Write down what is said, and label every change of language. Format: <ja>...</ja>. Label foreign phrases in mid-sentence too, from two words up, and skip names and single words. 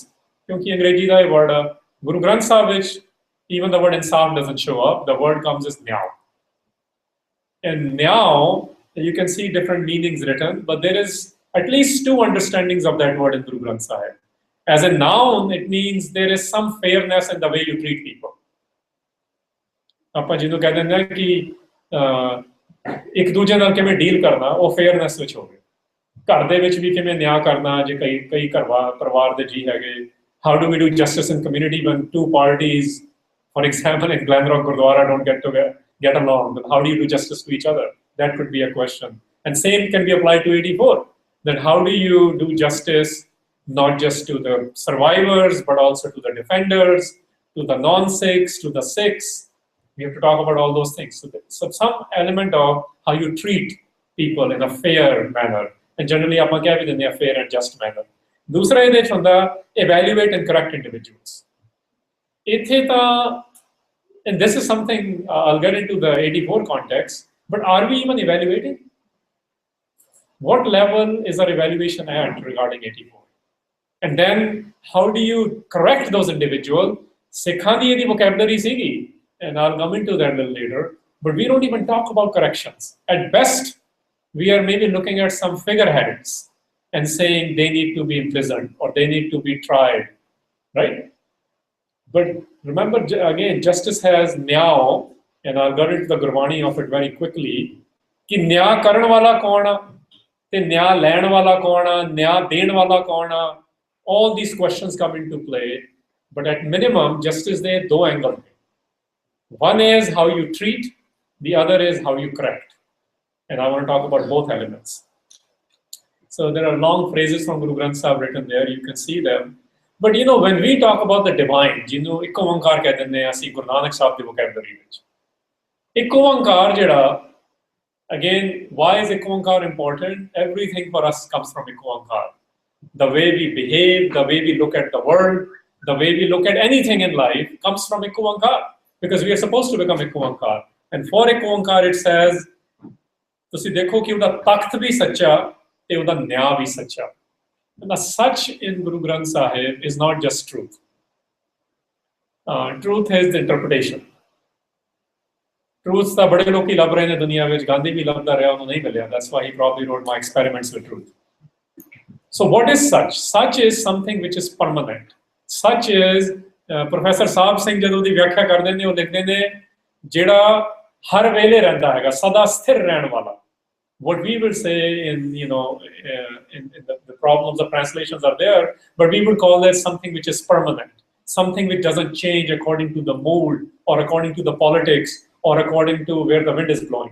<pa>ਕਿਉਂਕਿ ਅੰਗਰੇਜ਼ੀ ਦਾ ਯੇ</pa> <en>word Guru Granth Sahib which even the word insaf doesn't show up. The word comes as nyao. And now you can see different meanings written, but there is at least two understandings of that word in Guru Granth Sahib. As a noun, it means there is some fairness in the way you treat people.</en> <pa>ਆਪਾਂ ਜਿਹਨੂੰ ਕਹਿ ਦਿੰਦੇ ਆ ਕਿ ਇੱਕ ਦੂਜੇ ਨਾਲ ਕਿਵੇਂ ਡੀਲ ਕਰਨਾ, ਉਹ ਫੇਅਰਨੈਸ ਵਿੱਚ ਹੋਵੇ। ਘਰ ਦੇ ਵਿੱਚ ਵੀ ਕਿਵੇਂ ਨਿਆਂ ਕਰਨਾ, ਜੇ ਕਈ ਪਰਿਵਾਰ ਦੇ ਜੀ ਹੈਗੇ,</pa> <en>how do we do justice in community when two parties, for example, in Glenrock Gurdwara don't get along? Then how do you do justice to each other? That could be a question. And same can be applied to 84. Then how do you do justice not just to the survivors, but also to the defenders, to the non-Sikhs, to the Sikhs? We have to talk about all those things. So some element of how you treat people in a fair manner. And generally,</en> <pa>ਆਪਾਂ ਕਹਿ ਵੀ ਦਿੰਦੇ ਆ</pa> <en>fair and just manner.</en> <pa>ਦੂਸਰਾ ਇਹਦੇ ਚ ਹੁੰਦਾ</pa> <en>evaluate and correct individuals.</en> <pa>ਇੱਥੇ ਤਾਂ,</pa> <en>and this is something I'll get into the 84 context, but are we even evaluating? What level is our evaluation at regarding 84? And then how do you correct those individuals?</en> <pa>ਸਿੱਖਾਂ ਦੀ ਇਹਦੀ vocabulary ਸੀਗੀ,</pa> <en>and I'll come into that a little later, but we don't even talk about corrections. At best, we are maybe looking at some figureheads and saying they need to be imprisoned or they need to be tried, right? But remember, again, justice has nyao, and I'll get into the Gurbani of it very quickly,</en> <pa>ਕਿ ਨਿਆਂ ਕਰਨ ਵਾਲਾ ਕੌਣ ਆ, ਤੇ ਨਿਆਂ ਲੈਣ ਵਾਲਾ ਕੌਣ ਆ, ਨਿਆਂ ਦੇਣ ਵਾਲਾ ਕੌਣ ਆ.</pa> <en>All these questions come into play, but at minimum, justice</en> <pa>ਦੇ ਦੋ</pa> <en>angle. One is how you treat, the other is how you correct. And I want to talk about both elements. So there are long phrases from Guru Granth Sahib written there, you can see them. But you know, when we talk about the divine,</en> <pa>ਜਿਹਨੂੰ ਇੱਕੋ ਓੰਕਾਰ ਕਹਿ ਦਿੰਦੇ ਆ ਅਸੀਂ ਗੁਰੂ ਨਾਨਕ ਸਾਹਿਬ ਦੀ vocabulary ਵਿੱਚ ਇੱਕੋ ਓੰਕਾਰ ਜਿਹੜਾ,</pa> <en>again, why is ਇੱਕੋ ਓੰਕਾਰ important? Everything for us comes from ਇੱਕੋ ਓੰਕਾਰ. The way we behave, the way we look at the world, the way we look at anything in life comes from ਇੱਕੋ ਓੰਕਾਰ, because we are supposed to become ਇੱਕੋ ਓੰਕਾਰ. And for ਇੱਕੋ ਓੰਕਾਰ it says,</en> <pa>ਤੁਸੀਂ ਦੇਖੋ ਕਿ ਉਹਦਾ ਤਖਤ ਵੀ ਸੱਚਾ ਤੇ ਉਹਦਾ ਨਿਆਂ ਵੀ ਸੱਚਾ.</pa> <en>And the such in Guru Granth Sahib is not just truth. Truth is the interpretation.</en> <pa>Truth ਤਾਂ ਬੜੇ ਲੋਕੀ ਲੱਭ ਰਹੇ ਨੇ ਦੁਨੀਆ ਵਿੱਚ, ਗਾਂਧੀ ਵੀ ਲੱਭਦਾ ਰਿਹਾ, ਉਹਨੂੰ ਨਹੀਂ ਮਿਲਿਆ.</pa> <en>That's why he probably wrote my experiments with truth. So what is such? Such is something which is permanent. Such is, Professor</en> <pa>ਸਾਹਿਬ ਸਿੰਘ ਜਦੋਂ ਦੀ ਵਿਆਖਿਆ ਕਰਦੇ ਨੇ ਉਹ ਲਿਖਦੇ ਨੇ ਜਿਹੜਾ ਹਰ ਵੇਲੇ ਰਹਿੰਦਾ ਹੈਗਾ, ਸਦਾ ਸਥਿਰ ਰਹਿਣ ਵਾਲਾ.</pa> <en>What we will say in, you know, in the problems of translations are there, but we would call it something which is permanent, something which doesn't change according to the mood or according to the politics or according to where the wind is blowing.</en>